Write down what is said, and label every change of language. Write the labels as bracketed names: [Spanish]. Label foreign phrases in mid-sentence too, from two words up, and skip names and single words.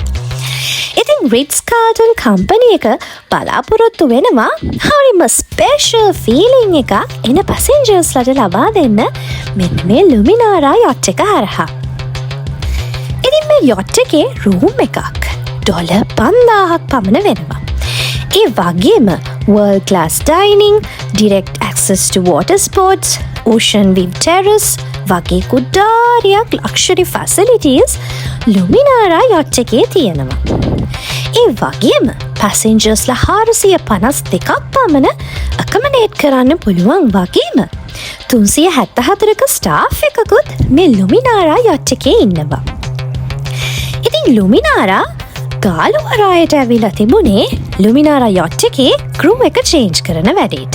[Sinhala] ඉතින් රිට්ස් කාල්ටන් කම්පනි එක බලාපොරොත්තු වෙනවා හරිම [English] special feeling [Sinhala] එකක් එන පැසෙන්ජර්ස්ලට ලබා දෙන්න මෙන්න මේ ලුමිනාරා යොට් එක හරහා. ඉතින් මේ යොට් එකේ රූම් එකක් $5,000ක් පමණ වෙනවා. ඒ වගේම [English] world class dining, direct access to water sports, ocean view terrace [Sinhala] වගේ කුඩාරියක් [English] luxury facilities [Sinhala] ලුමිනාරා යොට් එකේ තියෙනවා. ඒ වගේම passengers 452ක් පමණ accommodate කරන්න පුළුවන් වගේම 374ක staff එකකුත් මේ ලුමිනාරා යොට් එකේ ඉන්නවා. ඉතින් ලුමිනාරා ගාලුවරායට ඇවිල්ලා තිබුණේ ලුමිනාරා යොට් එකේ crew එක change කරන වැඩේට.